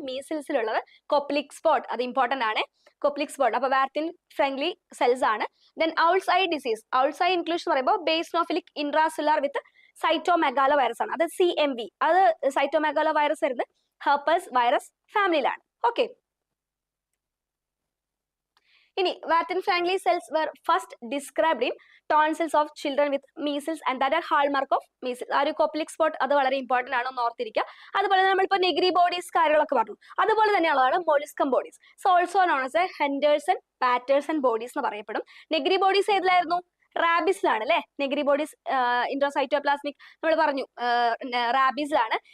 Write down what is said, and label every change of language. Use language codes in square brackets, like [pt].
[ml] മീസിൽസിലുള്ളത് കൊപ്ലിക് spot അത് important ആണ്. കൊപ്ലിക് spot അപ്പൊ വാർത്തിൻ ഫ്രണ്ട്ലി സെൽസ് ആണ്. Then owls I disease, owls I inclusion എന്ന് പറയുമ്പോൾ ബേസ്നോഫിലിക് ഇൻട്രാസെല്ലുലാർ വിത്ത് സൈറ്റോമെഗാലോ വൈറസ് ആണ്, അത് CMV. അത് സൈറ്റോമെഗാലോ വൈറസ് വരുന്നത് ഹെർപ്പസ് വൈറസ് ഫാമിലിയിലാണ്. [en] Okay, ഇനി Warthin frankly cells were first described in tonsils of children with measles and that are hallmark of measles. [ml] ആ ഒരു കൊപ്ലിക് spot അത് വളരെ ഇമ്പോർട്ടന്റ് ആണ്, ഒന്ന് ഓർത്തിരിക്കുക. അതുപോലെ നമ്മളിപ്പോൾ നെഗ്രി ബോഡീസ് കാര്യങ്ങളൊക്കെ പറഞ്ഞു, അതുപോലെ തന്നെയുള്ളതാണ് മോളിസ്കം bodies. [en] so also known as Henderson Paterson bodies [ml] എന്ന് പറയപ്പെടും. Negri bodies ഏതിലായിരുന്നു? റാബിസിലാണ് അല്ലെ. നെഗ്രി ബോഡീസ് ഇൻട്രോസൈറ്റോപ്ലാസ്മിക് നമ്മൾ പറഞ്ഞു റാബീസിലാണ്.